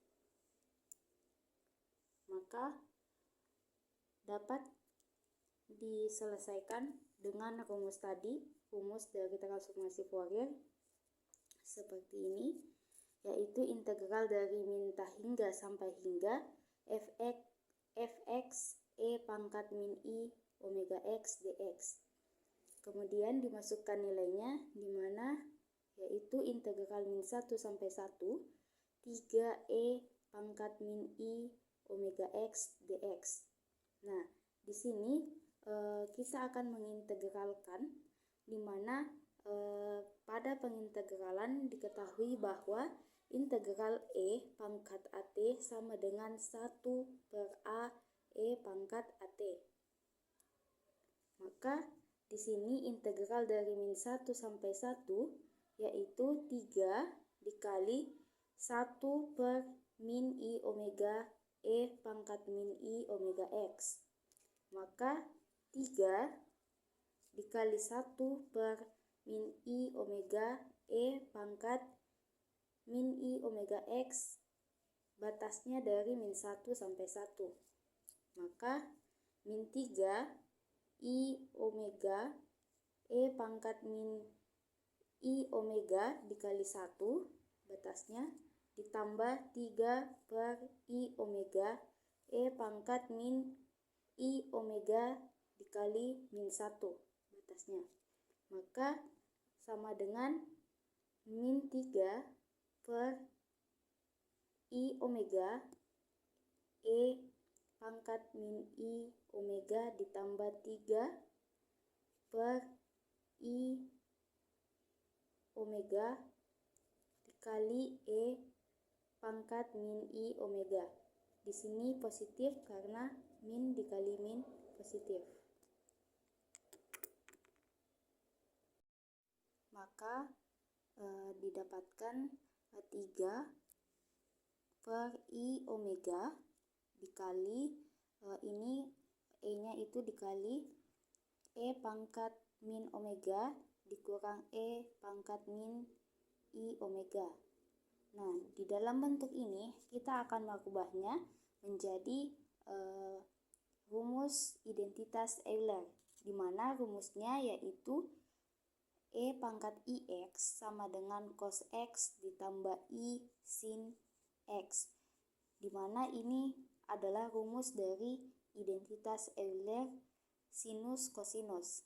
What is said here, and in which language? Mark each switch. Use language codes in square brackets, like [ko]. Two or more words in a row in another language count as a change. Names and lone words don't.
[id] Maka dapat diselesaikan dengan rumus tadi, rumus dari transformasi Fourier seperti ini, yaitu integral dari min hingga sampai hingga fx e pangkat min i omega x dx. Kemudian dimasukkan nilainya, di mana yaitu integral min 1 sampai 1 3e pangkat min i omega x dx. Nah, di sini kita akan mengintegralkan, di mana pada pengintegralan diketahui bahwa integral e pangkat at sama dengan 1 per a e pangkat at. Maka di sini integral dari min 1 sampai 1 yaitu 3 dikali 1 per min i omega e pangkat min i omega x. Maka 3 dikali 1 per min i omega e pangkat min i omega x, batasnya dari min 1 sampai 1. Maka min 3 i omega e pangkat min i omega dikali 1, batasnya, ditambah 3 per i omega e pangkat min i omega dikali min 1, batasnya. Maka sama dengan min 3 per i omega e pangkat min i omega ditambah 3 per i omega dikali e pangkat min i omega. Di sini positif karena min dikali min positif. Maka didapatkan 3 per i omega dikali ini e-nya itu dikali e pangkat min omega dikurang E pangkat min I omega. Nah, di dalam bentuk ini kita akan merubahnya menjadi rumus identitas Euler, di mana rumusnya yaitu E pangkat IX sama dengan cos X ditambah I sin X, di mana ini adalah rumus dari identitas Euler sinus kosinus.